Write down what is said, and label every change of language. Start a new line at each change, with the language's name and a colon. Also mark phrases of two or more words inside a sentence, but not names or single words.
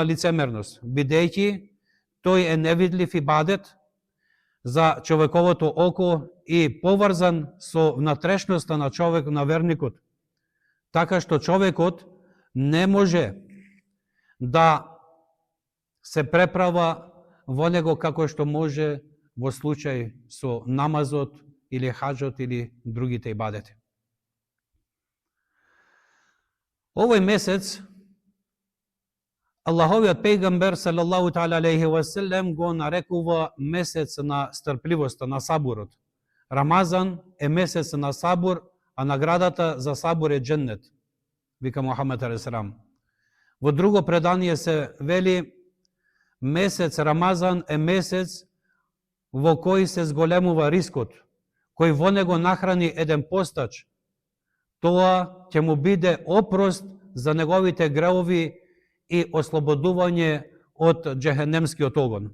Macedonian: лицемерност, бидејќи тој е невидлив ибадет за човековото око и поврзан со внатрешноста на човек, на верникот, така што човекот не може да се преправа во него како што може во случај со намазот или хаджот или другите ибадети. Овој месец Аллаховиот пејгамбер
Arabic: صلى الله تعالى عليه وسلم
Macedonian: го нарекува месец на стрпливоста, на сабурот. Рамазан е месец на сабур, а наградата за сабур е џеннет, вика Мухамед алейхиссалам. Во друго предание се вели: месец Рамазан е месец во кој се зголемува рискот, кој во него нахрани еден постач, тоа ќе му биде опрост за неговите греови и ослободување од џехенемскиот огон.